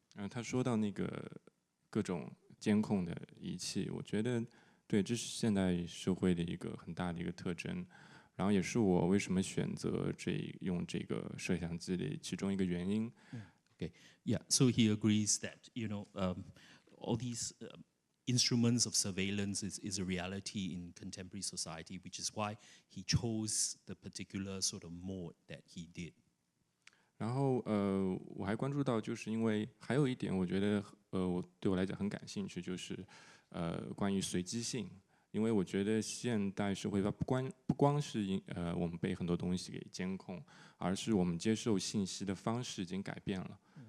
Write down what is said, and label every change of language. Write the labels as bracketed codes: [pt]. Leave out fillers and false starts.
[zh] 他说到那个各种监控的仪器，我觉得对，这是现代社会的一个很大的一个特征，然后也是我为什么选择用这个摄像机的其中一个原因。 [en] Okay, yeah. So he agrees that all these instruments of surveillance is a reality in contemporary society, which is why he chose the particular sort of mode that he did. [zh] 然后我还关注到，就是因为还有一点，我觉得对我来讲很感兴趣，就是关于随机性。因为我觉得现代社会它不光是我们被很多东西给监控，而是我们接受信息的方式已经改变了。